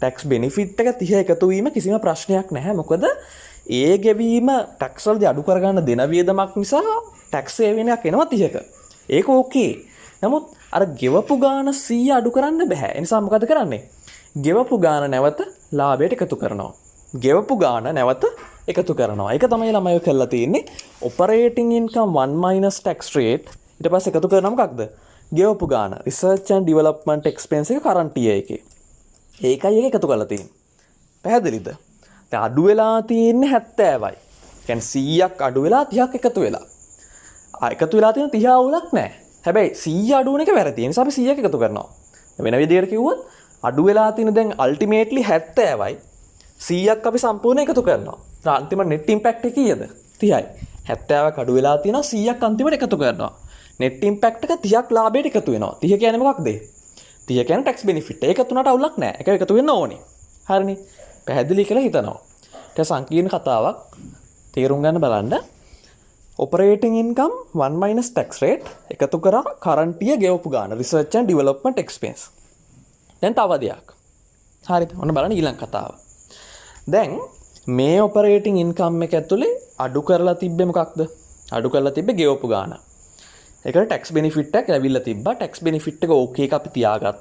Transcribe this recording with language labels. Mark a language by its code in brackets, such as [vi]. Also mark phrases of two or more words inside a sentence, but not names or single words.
[en] tax benefit [si] එක 30 එකතු වීම කිසිම ප්‍රශ්නයක් නැහැ. මොකද ඒ ගෙවීම ටැක්ස් වලදී අඩු කරගන්න දෙන වියදමක් නිසා ටැක්ස් සේවනයක් එනවා 30ක. ඒක ඕකේ. නමුත් අර ගෙවපු ගාන 100 අඩු කරන්න බෑ. ඒ නිසා මොකද කරන්නේ? ගෙවපු ගාන නැවත ලාභයට එකතු කරනවා. ගෙවපු ගාන නැවත එකතු කරනවා. ඒක තමයි ළමයි කරලා තියෙන්නේ. [en] operating income 1 minus tax rate [si] ඊට පස්සේ එකතු කරනවා මොකක්ද? ගෙවපු ගාන. [en] research and development expense එක current year එකේ. [si] ඒකයි එක එකතු කරලා තියෙන්නේ. පැහැදිලිද? දැන් අඩු වෙලා තියෙන්නේ 70යි. කියන්නේ 100ක් අඩු වෙලා 30ක් එකතු වෙලා. එකතු වෙලා තියෙන 30 අවුලක් නැහැ. හැබැයි 100 අඩු වෙන එක වැරදි. ඒ නිසා අපි 100ක් එකතු කරනවා. වෙන විදිහකට කිව්වොත් අඩු වෙලා තියෙන දැන් අල්ටිමේට්ලි 70යි 100ක් අපි සම්පූර්ණ එකතු කරනවා. අන්තිම [en] net impact [si] එක කීයද? 30යි. 70ක් අඩු වෙලා තියෙනවා 100ක් අන්තිමට එකතු කරනවා. [en] net impact [si] එක 30ක් ලාභයට එකතු වෙනවා. 30 කියන්නේ මොකක්ද? 30 කියන්නේ [en] tax benefit. [si] ඒක තුනට අවුලක් නැහැ. ඒක එකතු වෙන්න ඕනේ. හරිනේ. පැහැදිලි කියලා හිතනවා. ඒක සංකීර්ණ කතාවක්. තේරුම් ගන්න බලන්න. [en] operating income 1 minus tax rate [si] එකතු කරා [en] current year [si] ගෙවපු ගාන [en] research and development expense. [si] දැන් තව දෙයක්. හරිද? ඔන්න බලන්න ඊළඟ කතාව. දැන් මේ operating income එක ඇතුලේ අඩු කරලා තිබ්බේ මොකක්ද? අඩු කරලා තිබ්බේ ගෙවපු ගාන. ඒකට [en] tax benefit [si] එකක් ලැබිලා තිබ්බා. [en] tax benefit [si] එක ඕකේ එක අපි තියාගත්තා.